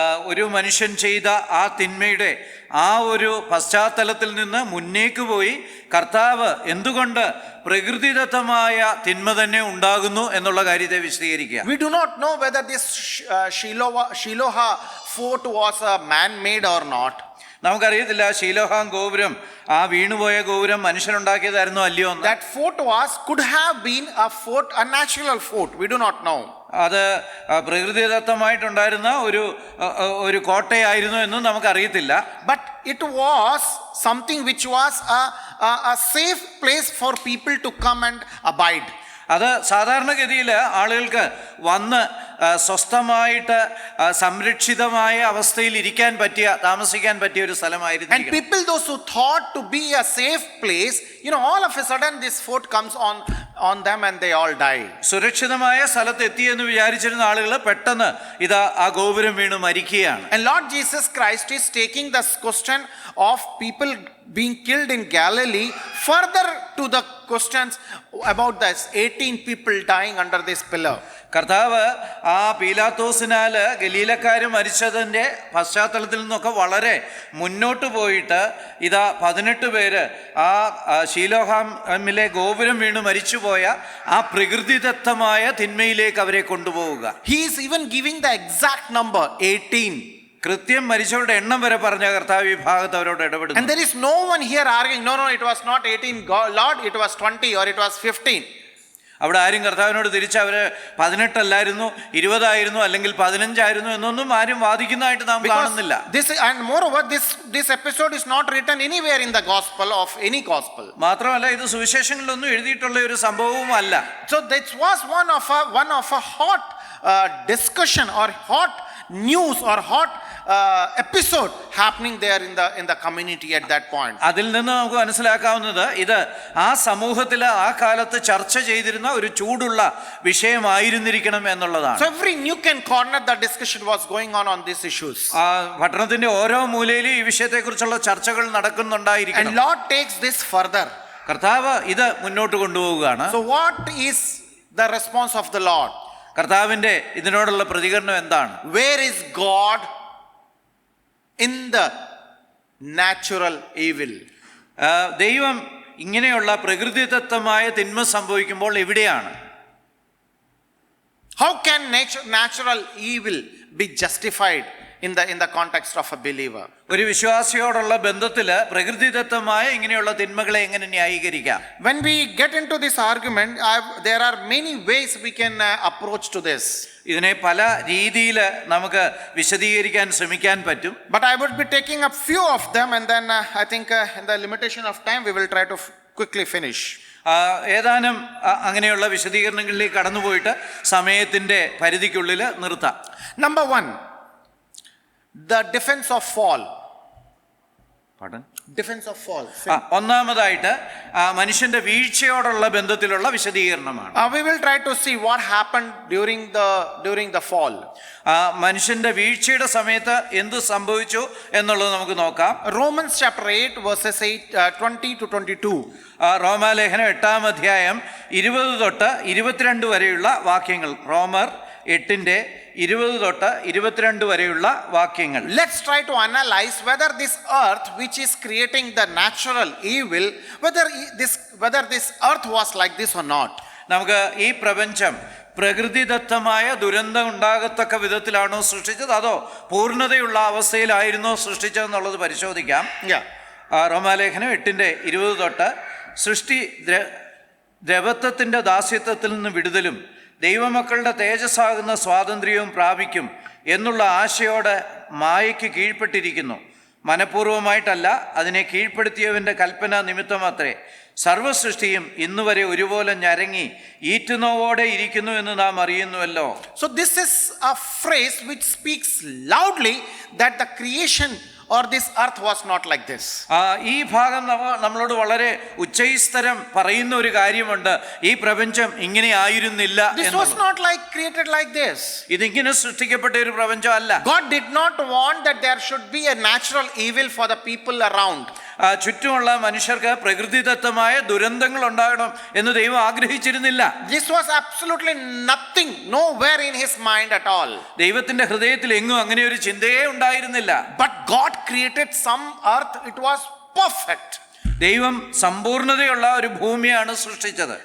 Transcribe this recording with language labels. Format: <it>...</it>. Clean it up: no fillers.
<ml>ഒരു മനുഷ്യൻ ചെയ്ത ആ തിന്മയുടെ ആ ഒരു പശ്ചാത്തലത്തിൽ നിന്ന് മുന്നേക്ക് പോയി കർത്താവ് എന്തുകൊണ്ട് പ്രകൃതിദത്തമായ തിന്മ തന്നെ ഉണ്ടാകുന്നു എന്നുള്ള കാര്യത്തെ വിശദീകരിക്കുക.</ml> <en>We do not know whether this Shiloah fort was a man-made or not.</en> <ml>നമുക്കറിയത്തില്ല ശീലോഹാം ഗോപുരം, ആ വീണുപോയ ഗോപുരം മനുഷ്യനുണ്ടാക്കിയതായിരുന്നു അല്ലയോ എന്ന്.</ml> <en>That fort could have been a natural fort. We do not know.</en> <ml>അത് പ്രകൃതിദത്തമായിട്ടുണ്ടായിരുന്ന ഒരു കോട്ടയായിരുന്നു എന്നും നമുക്കറിയത്തില്ല.</ml> <en>But it was something which was a safe place for people to come and abide.</en> <ml>അത് സാധാരണഗതിയിൽ ആളുകൾക്ക് വന്ന് സ്വസ്ഥമായിട്ട് സംരക്ഷിതമായ അവസ്ഥയിൽ ഇരിക്കാൻ പറ്റിയ, താമസിക്കാൻ പറ്റിയ ഒരു സ്ഥലമായിരുന്നു.</ml> <en>And people, those who thought to be a safe place, all of a sudden this fort comes on them and they all die.</en> <ml>സുരക്ഷിതമായ സ്ഥലത്ത് എത്തിയെന്ന് വിചാരിച്ചിരുന്ന ആളുകൾ പെട്ടെന്ന് ഇതാ ആ ഗോപുരം വീണ് മരിക്കുകയാണ്.</ml> <en>And Lord Jesus Christ is taking this question of people being killed in Galilee, further to the questions about this 18 people dying under this pillar.</en> <ml>കർത്താവ് ആ പീലാത്തോസിനാല് ഗലീലക്കാര് മരിച്ചതിൻ്റെ പശ്ചാത്തലത്തിൽ നിന്നൊക്കെ വളരെ മുന്നോട്ട് പോയിട്ട് ഇതാ 18 പേര് ആ ശീലോഹാമിലെ ഗോപുരം വീണ് മരിച്ചുപോയ ആ പ്രകൃതിദത്തമായ തിന്മയിലേക്ക് അവരെ കൊണ്ടുപോവുക.</ml> <en>He is even giving the exact number 18.</en> <ml>കൃത്യം മരിച്ചവരുടെ എണ്ണം വരെ പറഞ്ഞ കർത്താവ് ഈ ഭാഗത്ത് അവരോട് ഇടപെടുന്നു.</ml> <en>And there is no one here arguing, no, it was not 18, Lord, it was 20 or it was 15.</en> <ml>അവിടെ ആരും കർത്താവിനോട് തിരിച്ച് അവര് 18 അല്ലായിരുന്നു, 20 ആയിരുന്നു, അല്ലെങ്കിൽ 15 ആയിരുന്നു എന്നൊന്നും ആരും വാദിക്കുന്നതായിട്ട് നാം കാണുന്നില്ല.</ml> <en>This, and moreover, this episode is not written anywhere in the gospel of any gospel.</en> <ml>മാത്രമല്ല ഇത് സുവിശേഷങ്ങളിലൊന്നും എഴുതിയിട്ടുള്ള ഒരു സംഭവവും അല്ല.</ml> <en>So that was one of a hot discussion or hot news or hot episode happening there in the community at that point.</en> <ml>അതിൽ നിന്ന് നമുക്ക് മനസ്സിലാക്കാവുന്നത് ഇത് ആ സമൂഹത്തിൽ ആ കാലത്ത് ചർച്ച ചെയ്തിരുന്ന ഒരു ചൂടുള്ള വിഷയമായിരുന്നിരിക്കണം എന്നുള്ളതാണ്.</ml> <en>So every nook and corner the discussion was going on these issues.</en> <ml>ആ പട്ടണത്തിന്റെ ഓരോ മൂലയിലും ഈ വിഷയത്തെക്കുറിച്ചുള്ള ചർച്ചകൾ നടക്കുന്നുണ്ടായിരിക്കണം.</ml> <en>And Lord takes this further.</en> <ml>കർത്താവ് ഇത് മുന്നോട്ട് കൊണ്ടുപോവുകയാണ്.</ml> <en>So what is the response of the Lord?</en> <ml>കർത്താവിന്റെ ഇതിനോടുള്ള പ്രതികരണം എന്താണ്?</ml> <en>Where is God in the natural evil?</en> <ml>ദൈവം ഇങ്ങനെയുള്ള പ്രകൃതിദത്തമായ തിന്മ സംഭവിക്കുമ്പോൾ എവിടെയാണ്?</ml> <en>How can natural evil be justified in the context of a believer?</en> <ml>ഒരു വിശ്വാസിയോടുള്ള ബന്ധത്തിൽ പ്രകൃതിദത്തമായ ഇങ്ങനെയുള്ള തിന്മകളെ എങ്ങനെ ന്യായീകരിക്കാം?</ml> <en>When we get into this argument, there are many ways we can approach to this.</en> <ml>ഇതിനെ പല രീതിയിൽ നമുക്ക് വിശദീകരിക്കാൻ ശ്രമിക്കാൻ പറ്റും.</ml> <en>But I would be taking up few of them, and then I think in the limitation of time we will try to quickly finish.</en> <ml>ഏതാനും അങ്ങനെയുള്ള വിശദീകരണങ്ങളിലേക്ക് കടന്നുപോയിട്ട് സമയത്തിന്റെ പരിധിക്കുള്ളിൽ നിർത്താം.</ml> <en>Number 1, the defense of fall. Defense of fall.</en> <ml>ഒന്നാമതായിട്ട് മനുഷ്യന്റെ വീഴ്ചയോടുള്ള ബന്ധത്തിലുള്ള വിശദീകരണമാണ്.</ml> <en>We will try to see what happened during the fall.</en> <ml>മനുഷ്യന്റെ വീഴ്ചയുടെ സമയത്ത് എന്ത് സംഭവിച്ചു എന്നുള്ളത് നമുക്ക് നോക്കാം.</ml> <en>Romans chapter 8 verses 20 to 22.</en> <ml>റോമാലേഖനം 8-ാം അധ്യായം 20 തൊട്ട് 22 വരെയുള്ള വാക്യങ്ങൾ. റോമർ 8-ന്റെ 20 തൊട്ട് 22 വരെയുള്ള വാക്യങ്ങൾ.</ml> <en>Let's try to analyze whether this earth which is creating the natural evil, whether this earth was like this or not.</en> <ml>നമുക്ക് ഈ പ്രപഞ്ചം പ്രകൃതിദത്തമായ ദുരന്തം ഉണ്ടാകത്തക്ക വിധത്തിലാണോ സൃഷ്ടിച്ചത്, അതോ പൂർണ്ണതയുള്ള അവസ്ഥയിലായിരുന്നോ സൃഷ്ടിച്ചതെന്നുള്ളത് പരിശോധിക്കാം. റോമാലേഖനം 8-ന്റെ 20 തൊട്ട് സൃഷ്ടി ദ്രവത്വത്തിന്റെ ദാസ്യത്വത്തിൽ നിന്ന് വിടുതലും ദൈവമക്കളുടെ തേജസ്സാകുന്ന സ്വാതന്ത്ര്യവും പ്രാപിക്കും എന്നുള്ള ആശയോടെ മായയ്ക്ക് കീഴ്പ്പെട്ടിരിക്കുന്നു. മനഃപൂർവ്വമായിട്ടല്ല, അതിനെ കീഴ്പ്പെടുത്തിയവന്റെ കൽപ്പന നിമിത്തമത്രേ. സർവസൃഷ്ടിയും ഇന്നുവരെ ഒരുപോലെ ഞരങ്ങി ഈറ്റുനോവോടെ ഇരിക്കുന്നു എന്ന് നാം അറിയുന്നുവല്ലോ.</ml> <en>So this is a phrase which speaks loudly that the creation or this earth was not like this.</en> <ml>ഈ ഭാഗം നമ്മളോട് വളരെ ഉച്ചൈസ്തരം പറയുന്ന ഒരു കാര്യമുണ്ട്. ഈ പ്രപഞ്ചം ഇങ്ങനെ ആയിരുന്നില്ല.</ml> <en>This was not like created like this.</en> <ml>ഇതിങ്ങനെ സൃഷ്ടിക്കപ്പെട്ട ഒരു പ്രപഞ്ചം അല്ല.</ml> <en>God did not want that there should be a natural evil for the people around.</en> <ml>ചുറ്റുമുള്ള മനുഷ്യർക്ക് പ്രകൃതിദത്തമായ ദുരന്തങ്ങൾ ഉണ്ടാകണം എന്ന് ദൈവം ആഗ്രഹിച്ചിരുന്നില്ല.</ml> <en>This was absolutely nothing, nowhere in his mind at all.</en> <ml>ദൈവത്തിന്റെ ഹൃദയത്തിൽ എങ്ങും അങ്ങനെ ഒരു ചിന്തയേ ഉണ്ടായിരുന്നില്ല.</ml> <en>But God created some earth, it was perfect.</en> <ml>ദൈവം സമ്പൂർണതയുള്ള ഒരു ഭൂമിയാണ് സൃഷ്ടിച്ചത്.</ml>